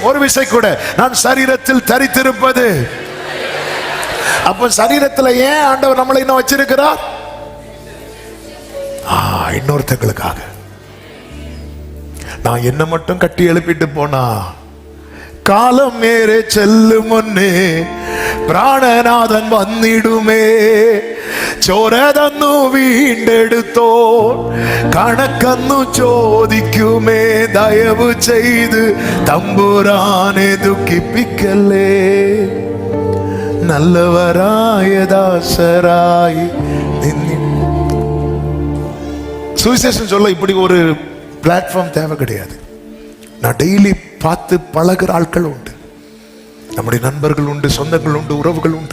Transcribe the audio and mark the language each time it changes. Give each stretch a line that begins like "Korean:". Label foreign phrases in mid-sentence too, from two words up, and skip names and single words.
Tamil: ஒரு விசை கூட, நான் சரீரத்தில் தரித்திருப்பது. அப்ப சரீரத்தில் ஏன் ஆண்டவர் நம்மளை இன்னும் வச்சிருக்கிறார்? இன்னொருத்தங்களுக்காக. நான் என்ன மட்டும் கட்டி எழுப்பிட்டு போனா காலம் மேலே செல்லும் முன்னே
Malayalam: പ്രാണനാഥൻ വന്നിടുമേ. ചോര തന്നു വീണ്ടെടുത്തോ കണക്കന്നു ചോദിക്കുമേ. ദയവ് ചെയ്ത് തമ്പുരാനെ ദുഃഖിപ്പിക്കല്ലേ.
Tamil: நல்லவராய தாசராய் சுவிசேஷம் சொல்ல இப்படி ஒரு பிளாட்ஃபார்ம் தேவை கிடையாது. நான் டெய்லி பார்த்து பழகிற ஆட்கள் உண்டு, நம்முடைய நண்பர்கள் உண்டு, சொந்தங்கள் உண்டு, உறவுகள் உண்டு.